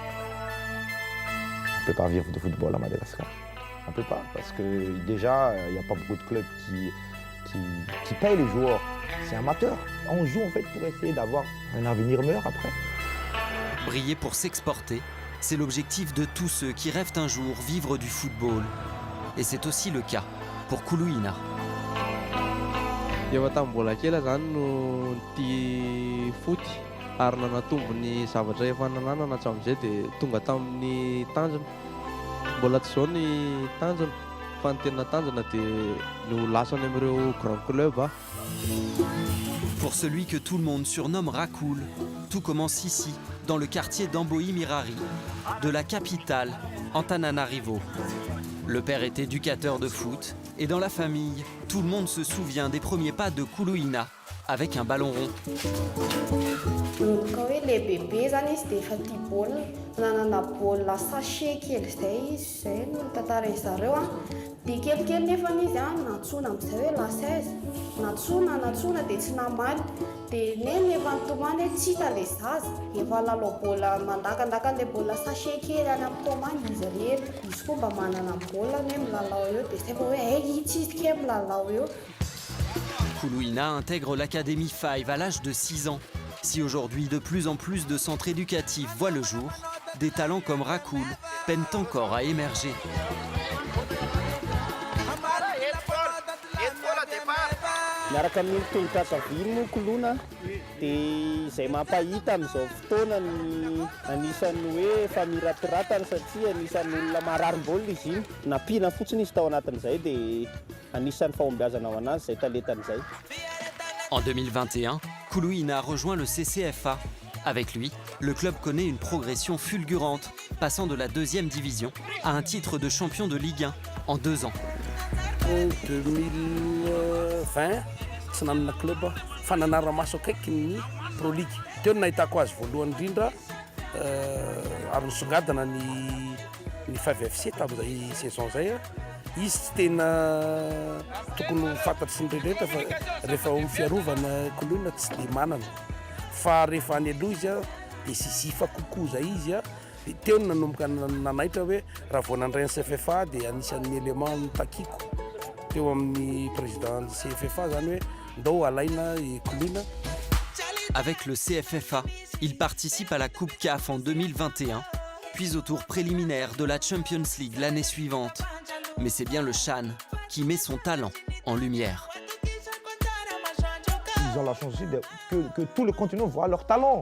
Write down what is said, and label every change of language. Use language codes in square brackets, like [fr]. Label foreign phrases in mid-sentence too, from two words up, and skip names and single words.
[fr] On ne peut pas vivre de football à Madagascar. On ne peut pas, parce que déjà, il n'y a pas beaucoup de clubs qui payent les joueurs. C'est amateur. On joue en fait pour essayer d'avoir un avenir meilleur après. Briller pour s'exporter, c'est l'objectif de tous ceux qui rêvent un jour vivre du football. Et c'est aussi le cas pour Kuluina. [mg] Efa tamin'ny mbola kely zany no tia foot ary nanatombo ny zavatra efa nananana hatramin'izay dia tonga tamin'ny tanjona. Mbola tsy izao ny tanjona fa ny tena tanjona dia no lasany amin'ireo [fr] grand club. Pour celui que tout le monde surnomme Rakoul, tout commence ici, dans le quartier d'Amboï Mirari, de la capitale, Antananarivo. Le père est éducateur de foot et dans la famille, tout le monde se souvient des premiers pas de Kuluina avec un ballon rond. Les bébés [mg] zany izy dia efa tia baolina nanana baolina sachet kely izay izy izay no tantarain'zareo a dia kelikely nefa izy a nantsona amin'izay hoe la 16 nantsona dia tsy namaly dia neny efa nitomany hoe tsy hita le zaza efa lalao baolina mandakandaka le baolina sachet kely any amin'ny tomany izy rery izy koa mba manana baolina hoe milalao eo dia zay fa hoe itsy izy ke milalao eo. [fr] Kuluina intègre l'académie 5 à l'âge de 6 ans. Si aujourd'hui de plus en plus de centres éducatifs voient le jour, des talents comme Rakoul peinent encore à émerger. [mg] Miaraka amin'ny tongotra Koloina dia izay mampahita amin'izao fotoana ny anisan'ny hoe efa miratiratana satria anisan'ny olona mararim-baolina izy iny. Nampiana fotsiny izy tao anatin'izay dia anisan'ny fahombiazana ho anazy izay talentan'izay. [fr] En 2021, Kuluina rejoint le CCFA. Avec lui, le club connaît une progression fulgurante, passant de la 2e division à un titre de champion de Ligue 1 en 2 ans. En 2020, [mg] tsy nanana club fa nanara-maso akaiky ny Pro League. Teo no nahitako azy voalohany indrindra ary nisongadina ny 5FC tamin'izay saison zay. Izy tsy tena tokony fantatry sy ny rehetra fa rehefa fiarovana Kuluina tsy dia manana. Fa rehefa any aloha izy dia sisifa kokoa zay izy dia teo no nanomboka nanaitra hoe raha vao nandray ny CFFA dia anisan'ny élément mitakiko teo amin'ny président CFFA zany hoe ndao alaina Kuluina. [fr] Avec le CFFA, il participe à la Coupe CAF en 2021, puis au tour préliminaire de la Champions League l'année suivante. Mais c'est bien le Chan qui met son talent en lumière. Ils ont la chance que tout le continent voit leur talent.